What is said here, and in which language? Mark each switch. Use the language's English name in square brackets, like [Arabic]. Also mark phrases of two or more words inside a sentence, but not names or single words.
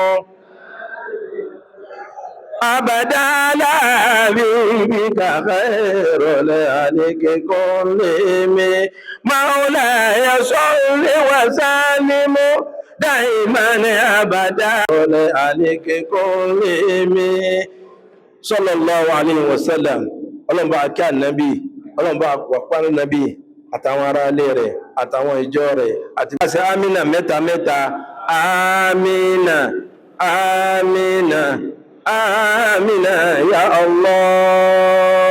[Arabic] أبدا لا بك خير لك كلهم مولاي صل وسلم دائما أبدا لك كلهم صلى الله عليه وسلم. [Yoruba] Ọlọ́run bá kí Ànábì, Ọlọ́run bá wàpá Ànábì àtàwọn ará ilé rẹ̀ àtàwọn ìjọ rẹ̀ àti bá ṣe àmìnà mẹ́ta mẹ́ta àmìnà àmìnà [Arabic] آمين يا الله.